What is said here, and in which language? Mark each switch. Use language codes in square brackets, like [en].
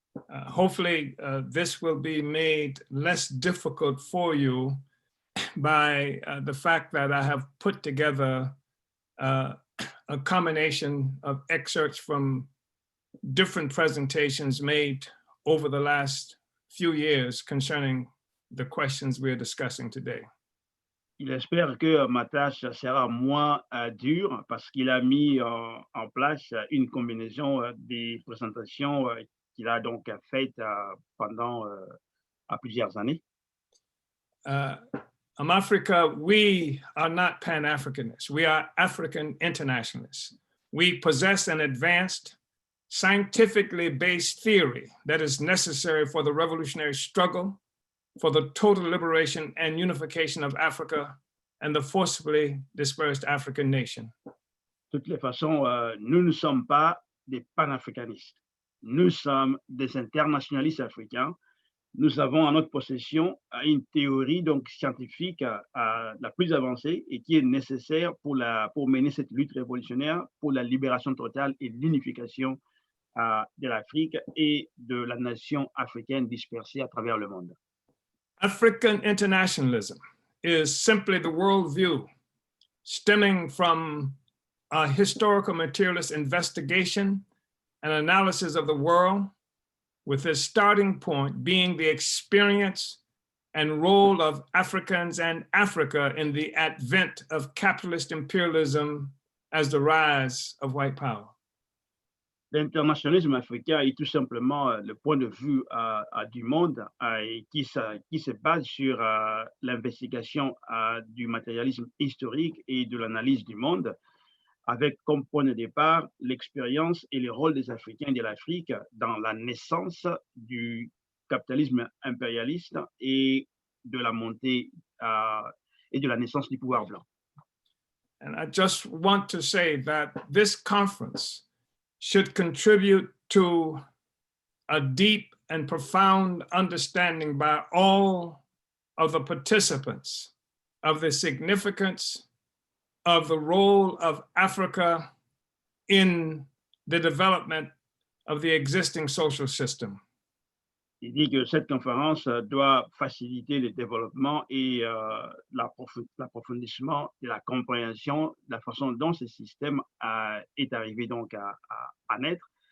[en] Hopefully, this will be made less difficult for you by the fact that I have put together a combination of excerpts from different presentations made over the last few years concerning the questions we're discussing today. [fr] Il espère que ma tâche sera moins dure parce qu'il a mis en place une combinaison des présentations qu'il a donc faites pendant plusieurs années. [en] Africa, we are not Pan-Africanists. We are African internationalists. We possess an advanced, scientifically based theory that is necessary for the revolutionary struggle, for the total liberation and unification of Africa and the forcibly dispersed African nation. [fr] De toutes les façons, nous ne sommes pas des panafricanistes. Nous sommes des internationalistes africains. Nous avons en notre possession une théorie donc scientifique la plus avancée et qui est nécessaire pour mener cette lutte révolutionnaire pour la libération totale et l'unification de l'Afrique et de la nation africaine dispersée à travers le monde. [en] African internationalism is simply the worldview stemming from a historical materialist investigation and analysis of the world, with its starting point being the experience and role of Africans and Africa in the advent of capitalist imperialism as the rise of white power. [fr] L'internationalisme africain est tout simplement le point de vue du monde qui se base sur l'investigation du matérialisme historique et de l'analyse du monde, avec comme point de départ l'expérience et le rôle des Africains et de l'Afrique dans la naissance du capitalisme impérialiste et de la montée et de la naissance du pouvoir blanc. [en] And I just want to say that this conference should contribute to a deep and profound understanding by all of the participants of the significance of the role of Africa in the development of the existing social system. [fr] Il dit que cette conférence doit faciliter le développement et l'approfondissement de la compréhension de la façon dont ce système est arrivé donc à naître.